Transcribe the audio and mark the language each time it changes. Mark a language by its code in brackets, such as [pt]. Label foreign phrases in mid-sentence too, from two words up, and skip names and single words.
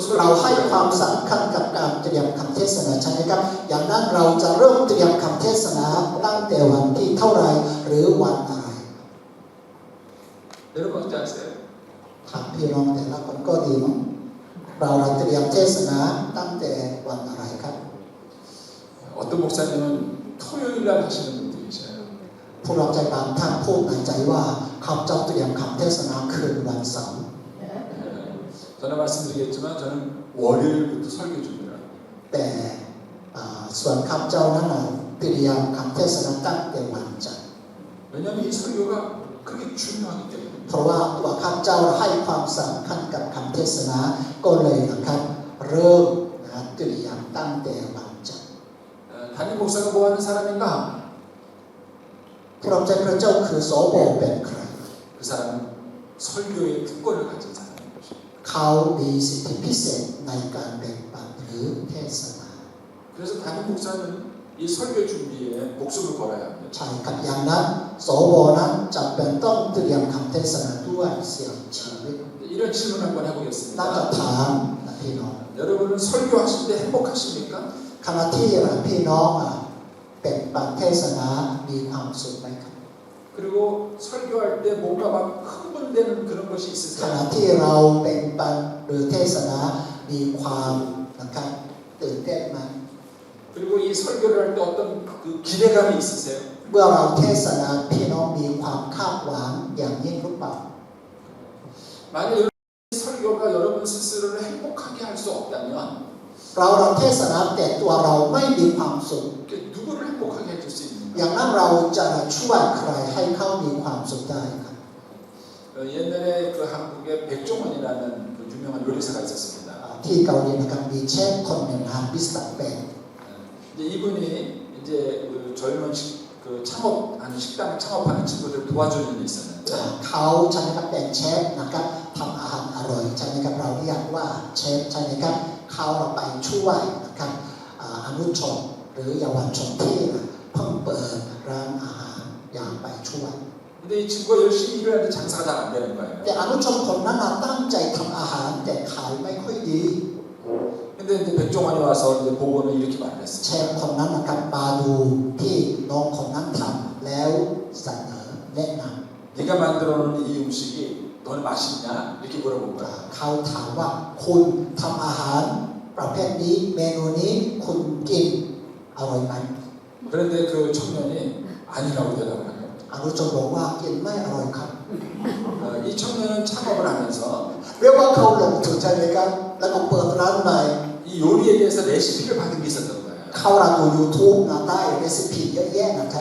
[th] เราให้ [ko] 설교를 [th] ความ [ko] 해야 돼요? [th] สำคัญกับการเตรียมคำเทศนาใช่ไหมครับอย่างนั้นเราจะเริ่มเตรียมคำเทศนาตั้งแต่วันที่เท่าไรหรือวันอะไร [ko] 여러분 어떻게 아세요? [th] ถามพี่น้องแต่ละคนก็ดีมั้งเราเตรียมเทศนาตั้งแต่วันอะไรครับ [ko] 어떤 목사님은 토요일 날 하시는 분들이 계셔요. [th] ผู้รับใจบางท่านพูดในใจว่าเขาจะเตรียมคำเทศนาคืนวันเสาร์ [ko] 저는 말씀드리겠지만 저는 월요일부터 설교 준비를 합니다. [th] แต่ส่วนข้าพเจ้านั้นเตรียมคำเทศนาตั้งแต่วันจันทร์ [ko] 왜냐하면 이 설교가 그렇게 중요하기 때문에. [th] เพราะว่าตัวข้าพเจ้าให้ความสำคัญกับคำเทศนาก็เลยนะครับเริ่มเตรียมตั้งแต่วันจันทร์ [ko] 담임 목사가 뭐 하는 사람인가? [th] ผู้รับใจพระเจ้าคือโสโบเป็นใคร [ko] 그 사람은 설교의 특권을 가진 사람인 것입니다. [th] เขามีสิทธิพิเศษในการแบ่งปันหรือเทศนา [ko] 그래서 담임 목사는 이 설교 준비에 목숨을 걸어야 합니다. [th] ใช่ครับอย่างนั้นโสโบนั้นจำเป็นต้องเตรียมคำเทศนาด้วยเสี่ยงชีวิต [ko] 이런 질문 한번 [th] น่าจะ [ko] 해보겠습니다. [th] ถามพี่น้อง [ko] 여러분은 설교하실 때 행복하십니까? [th] ขณะที่พี่น้องเป็นปันเทศนามีความสุขไหมครับ [ko] 그리고 설교할 때 뭔가 막 흥분되는 그런 것이 [th] ข [ko] 있으세요? [th] ณะที่เราเป็นปันหรือเทศนามีความนะครับตื่นเต้นไหม [ko] 그리고 이 설교를 할 때 어떤 그 기대감이 있으세요? [th] เมื่อเราเทศนาพี่น้องมีความคาดหวังอย่างยิ่งหรือเปล่า [ko] 만약 이 설교가 여러분 스스로를 행복하게 할 수 없다면 [th] เราเทศนาแต่ตัวเราไม่มีความสุข [ko] 누구를 행복하게 해줄 수 [th] อย่า [ko] 있는가? [th] งนั้นเราจะช่วยใครให้เขามีความสุขได้ครับ [ko] 옛날에 그 한국에 백종원이라는 그 유명한 요리사가 있었습니다. [th] ที่เกาหลีนะครับมีเชฟคนหนึ่งมิสเตอร์เป็น [ko] 이제 이분이 이제 그 젊은 그 창업하는 식당 창업하는 친구들 도와주는 일이 있었는데 [th] เขาใช่ไหมครับเป็นเชฟนะครับทำอาหารอร่อยใช่ไหมครับเราเรียกว่าเชฟใช่ไหมครับเขาไปช่วยนะครับอนุชนหรือเยาวชนที่เพิ่งเปิดร้านอาหารอยากไปช่วย [ko] 근데 이 친구가 열심히 일을 하는데 장사가 잘 안 되는 거예요. [th] แต่อนุชนคนนั้นตั้งใจทำอาหารแต่ขายไม่ค่อยดี [ko] 근데 이제 백종원이 와서 이제 보고는 이렇게 말을 [th] เช [ko] 했어요. [th] ฟคนนั้นนะครับมาดูที่น้องคนนั้นทำแล้วเสนอแนะน [ko] 네가 만들어 놓은 이 음식이 너는 맛있냐? 이렇게 물어본 거야. [th] ำเขาถามว่าคุณทำอาหารประเภทนี้เมนูนี้คุณกินอร่อยไหม [ko] 그런데 그 청년이 아니라고 대답을 한 겁니다. [th] นุชนบอกว่ากินไม่อร่อยครับ [ko] 이 청년은 창업을 하면서 [th] เรียกว่าเขาลงทุนใช่ไหมครับแล้วก็เปิดร้านใหม่ [ko] 이 요리에 대해서 레시피를 받은 게 있었던 거예요. [th] เข้าร้านดู YouTube นะได้เรซิปีเยอะแยะนะครับ